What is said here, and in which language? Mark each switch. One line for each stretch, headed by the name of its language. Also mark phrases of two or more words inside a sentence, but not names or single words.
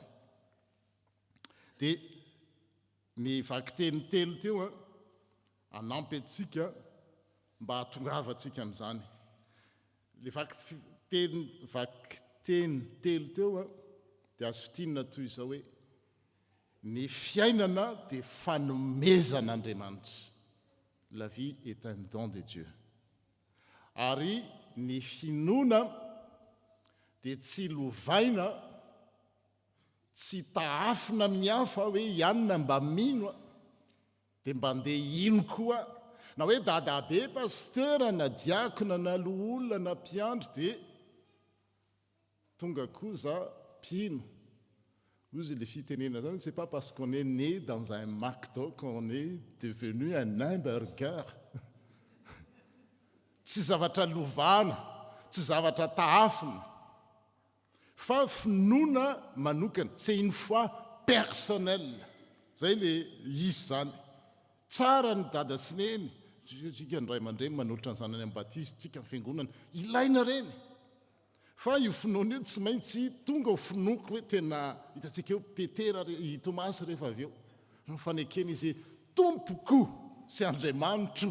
Malagasy: Dia ny vakiteny telo teo anampy antsika mba hahatongavantsika amin'izany. Le vakiteny telo teo dia azo fitinina toy izao hoe ny fiainana dia fanomezan'Andriamanitra.
French: La vie est un don de Dieu.
Malagasy: Ary ny finoana dia tsy lovaina, tsy taafina amin'ny hafa hoe ianona mba mino dia mba andeha ino koa. Na hoe dadabe, pasteur, na diakona, na loholona, na mpiandry dia tonga koa za mpino.
French: Vous, les fitenena, c'est pas parce qu'on est né dans un McDo qu'on est devenu un hamburger.
Malagasy: Tsy zavatra lovana, tsy zavatra taafina. Fa finoana manokana,
French: c'est une foi personnelle.
Malagasy: Zay le izy zany. Tsara ny dada sy neny. Tsika ny ray aman-dreny manolotra ny zanany amin'ny batisa, tsika ny fiangonana, ilaina reny. Fa io finoana io tsy maintsy tonga ho finoko hoe tena hitantsika eo Petera i Tomasy rehefa avy eo no fanekena izy tompoko sy Andriamanitro.